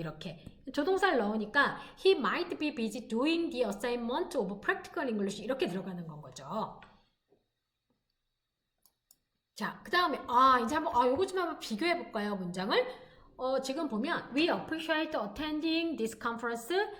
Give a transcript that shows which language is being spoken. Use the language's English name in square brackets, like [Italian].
[Korean] 이렇게 조동사를 넣으니까 [English] he might be busy doing the assignment of practical English [Korean] 이렇게 들어가는 건 거죠. 자, 그 다음에 이제 한번 요거 좀 한번 비교해 볼까요? 문장을 지금 보면 [English] we appreciate attending this conference.